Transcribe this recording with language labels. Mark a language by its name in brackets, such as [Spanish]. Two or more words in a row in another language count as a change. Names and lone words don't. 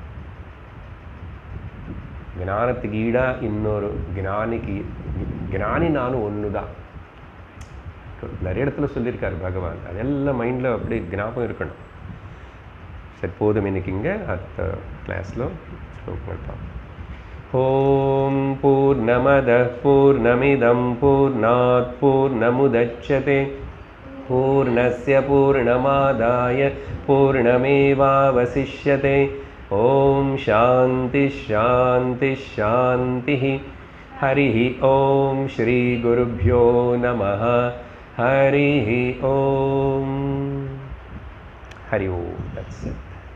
[Tamil] ஞானத்துக்கு ஈடா இன்னொரு ஞானிக்கு ஞானி நானும் ஒன்று தான். நிறைய இடத்துல சொல்லியிருக்காரு பகவான். அதெல்லாம் மைண்டில் அப்படி ஞாபகம் இருக்கணும். சரி, போதும் இன்னைக்கு. இங்கே அடுத்த கிளாஸில் ஸ்லோகங்கள் பார்ப்போம். [Sanskrit] ॐ पूर्णमदः पूर्णमिदं पूर्णात् पूर्णमुदच्यते पूर्णस्य पूर्णमादाय पूर्णमेवावशिष्यते. ॐ शान्ति शान्ति शान्ति. हरिः ओम श्री गुरुभ्यो नमः. हरिः ओम. हरि ओम. [English] That's it.